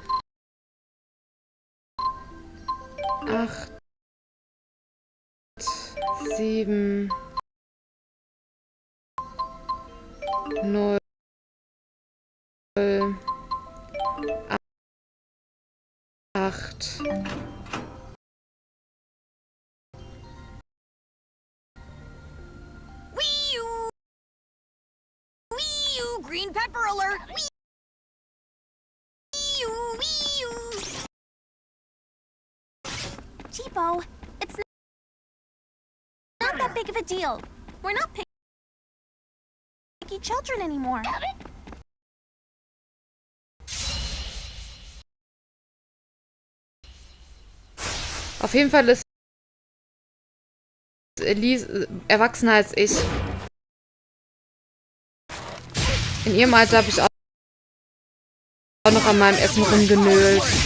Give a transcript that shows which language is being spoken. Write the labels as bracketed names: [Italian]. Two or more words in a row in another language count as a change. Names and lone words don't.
[English] 8, 7, 0, 8. Wee-oo! Wee-oo! Green pepper alert! Wee-oo! Wee-oo! Tipo, it's not that big of a deal. We're not picky children anymore. [German] Auf jeden Fall ist Elise erwachsener als ich. In ihrem Alter habe ich auch noch an meinem Essen rumgenölt.